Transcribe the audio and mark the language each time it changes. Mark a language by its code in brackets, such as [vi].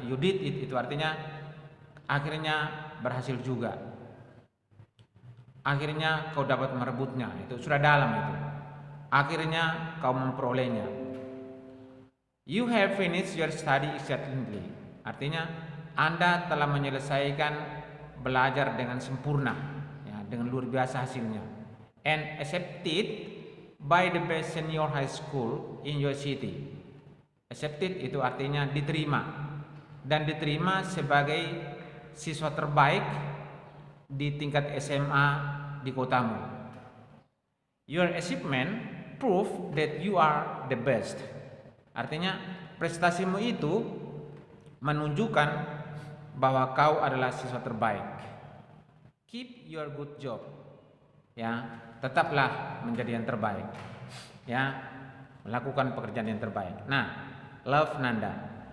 [en] You did it [id] itu artinya akhirnya berhasil juga. Akhirnya kau dapat merebutnya, itu sudah dalam itu. Akhirnya kau memperolehnya. [en] You have finished your study excellently. [id] Artinya Anda telah menyelesaikan belajar dengan sempurna, ya, dengan luar biasa hasilnya. [en] And accepted by the best senior high school in your city. [id] Accepted itu artinya diterima, dan diterima sebagai siswa terbaik di tingkat SMA di kotamu. [en] Your achievement prove that you are the best. [id] Artinya prestasimu itu menunjukkan bahwa kau adalah siswa terbaik. [en] Keep your good job. [id] Ya, tetaplah menjadi yang terbaik. Ya, melakukan pekerjaan yang terbaik. Nah, love Nanda.